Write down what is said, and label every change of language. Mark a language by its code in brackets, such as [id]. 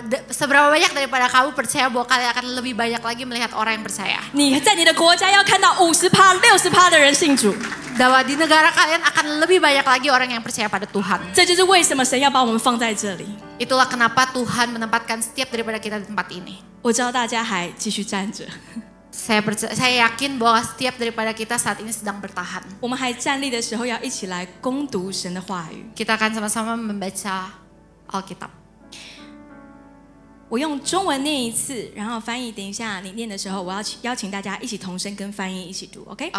[id] seberapa banyak daripada kamu percaya bahwa kalian akan lebih banyak lagi melihat orang yang percaya? [zh] 你在你的国家要看到50%、60%的人信主。 [id] Bahwa di negara kalian akan lebih banyak lagi orang yang percaya pada Tuhan. [zh] 这就是为什么神要把我们放在这里。 [id] Itulah kenapa Tuhan menempatkan setiap daripada kita di tempat ini. [zh] 我知道大家还继续站着， [id] Saya yakin bahwa setiap daripada kita saat ini sedang bertahan. [zh] 我们还站立的时候，要一起来攻读神的话语。 [id] Kita akan sama-sama membaca Alkitab. [zh] 我用中文念一次，然后翻译。等一下你念的时候，我要邀请大家一起同声跟翻译一起读 ，OK？